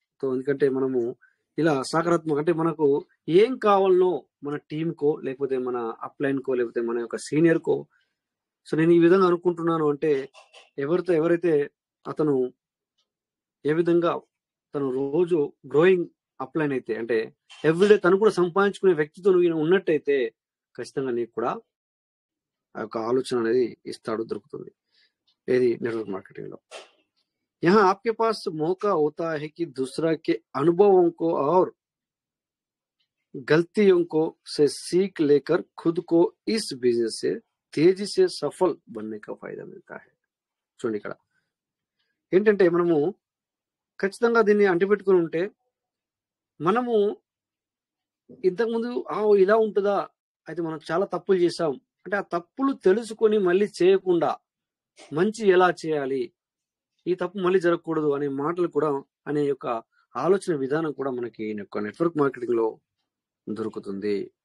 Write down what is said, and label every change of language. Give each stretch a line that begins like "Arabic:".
Telugu: తో ఎందుకంటే మనము ఇలా సకారాత్మక అంటే మనకు ఏం కావాలనో మన టీంకో, లేకపోతే మన అప్లైన్కో, లేకపోతే మన యొక్క సీనియర్కో, సో నేను ఈ విధంగా అనుకుంటున్నాను అంటే ఎవరైతే అతను ఏ విధంగా తను రోజు గ్రోయింగ్ అప్లైన్ అయితే, అంటే ఎవ్రీడే తను కూడా సంపాదించుకునే వ్యక్తితో నువ్వు ఉన్నట్టయితే ఖచ్చితంగా నీకు కూడా ఆ యొక్క ఆలోచన అనేది ఇస్తాడు, దొరుకుతుంది. ఏది నెట్వర్క్ మార్కెటింగ్ లో.
Hindi: यहाँ आपके पास मौका होता है कि दूसरा के अनुभवों को और गलतियों को से सीख लेकर खुद को इस बिजनेस से तेजी से सफल बनने का फायदा मिलता है.
Telugu: చూడండి, ఇక్కడ ఏంటంటే మనము ఖచ్చితంగా దీన్ని అంటిపెట్టుకుని ఉంటే మనము ఇంతకుముందు ఇలా ఉంటుందా, అయితే మనం చాలా తప్పులు చేసాం అంటే ఆ తప్పులు తెలుసుకొని మళ్ళీ చేయకుండా మంచి ఎలా చేయాలి, ఈ తప్పు మళ్ళీ జరగకూడదు అనే మాటలు కూడా, అనే యొక్క ఆలోచన విధానం కూడా మనకి నెట్వర్క్ మార్కెటింగ్ లో దొరుకుతుంది.